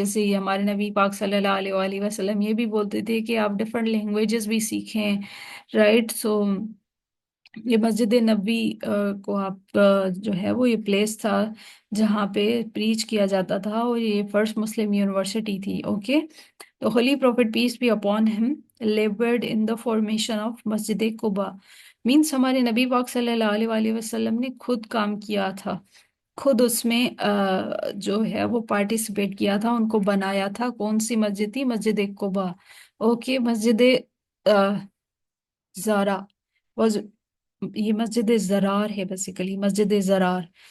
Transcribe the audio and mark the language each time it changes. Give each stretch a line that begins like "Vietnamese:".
Urdu: جیسے یہ ہمارے نبی پاک صلی اللہ علیہ وآلہ وسلم یہ بھی بولتے تھے کہ آپ ڈفرینٹ لینگویجز بھی سیکھیں، رائٹ. سو یہ مسجد نبوی کو آپ جو ہے وہ یہ پلیس تھا جہاں پہ پریچ کیا جاتا تھا، اور یہ فرسٹ مسلم یونیورسٹی تھی.
English: Okay. تو holy prophet peace be upon him laboured in the formation of Masjid Quba.
Urdu: Means ہمارے نبی پاک صلی اللہ علیہ وآلہ وسلم نے خود کام کیا تھا، خود اس میں جو ہے وہ پارٹیسپیٹ کیا تھا، ان کو بنایا تھا. کون سی مسجد تھی؟ مسجد قباء.
English: Okay.
Urdu: مسجد زارا یہ مسجد زرار ہے، بیسیکلی مسجد زرار.